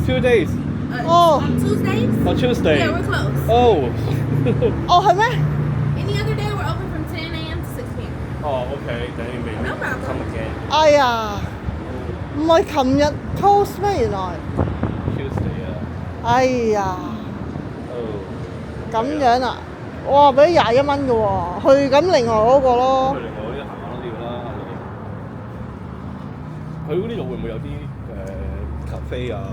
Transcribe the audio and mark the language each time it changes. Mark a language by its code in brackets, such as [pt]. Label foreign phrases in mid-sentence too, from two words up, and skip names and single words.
[en] 2 days. Oh. On Tuesdays? On Tuesday. Yeah, we're closed. Oh. [yue] 哦，係咩？ [en] Any other day, we're open from 10 a.m. to 6 p.m. Oh, okay. Then you may No problem. come again. [yue] 哎呀，唔係琴日 close 咩？原來。 Tuesday 啊。哎呀， [en] Oh. [yue] 咁樣啊！哇，俾21蚊嘅喎，去緊另外嗰個咯。去另外嗰啲行下都要啦。 佢呢度會唔會有啲咖啡啊？